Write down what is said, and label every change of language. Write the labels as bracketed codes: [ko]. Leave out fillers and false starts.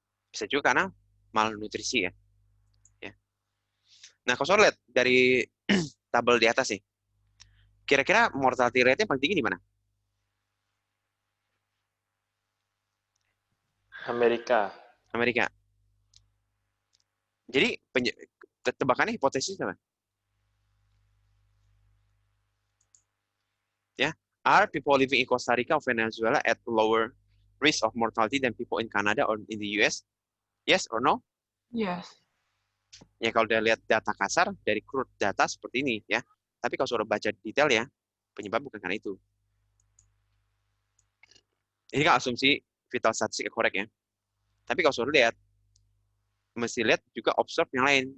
[id] Bisa juga karena malnutrisi ya. Ya. Nah, kalau saya lihat dari tabel di atas nih, kira-kira mortality rate-nya paling tinggi di mana? Amerika. Jadi tebakannya hipotesis apa? [en] Ya, are people living in Costa Rica or Venezuela at lower risk of mortality than people in Canada or in the US? Yes or no? Yes. [id] Ya, kalau udah lihat data kasar dari crude data seperti ini ya. Tapi kalau sudah baca detail ya, penyebab bukan karena itu. Ini kan asumsi vital statistik korek ya. Tapi kalau sudah lihat, mesti lihat juga observe yang lain.